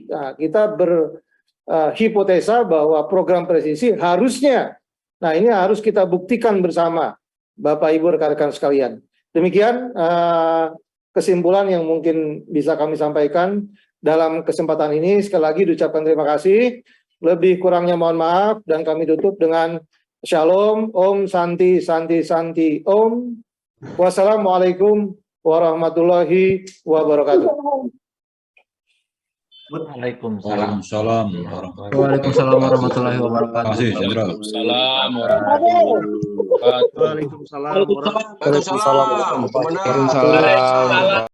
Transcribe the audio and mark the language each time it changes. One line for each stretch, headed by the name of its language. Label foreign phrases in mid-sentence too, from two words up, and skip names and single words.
Indonesian: Nah, kita berhipotesa bahwa program presisi harusnya, nah ini harus kita buktikan bersama, Bapak Ibu rekan-rekan sekalian. Demikian kesimpulan yang mungkin bisa kami sampaikan dalam kesempatan ini. Sekali lagi diucapkan terima kasih. Lebih kurangnya mohon maaf, dan kami tutup dengan Shalom,
Sanskrit: ॐ शान्ति शान्ति शान्ति,
Indonesian: Om.
Arabic: والسلام عليكم ورحمة الله وبركاته. Waalaikumsalam. وعليكم السلام ورحمة الله وبركاته.
Indonesian: Terima kasih, Jenderal.
Arabic: وعليكم السلام ورحمة الله وبركاته. وعليكم السلام ورحمة الله وبركاته.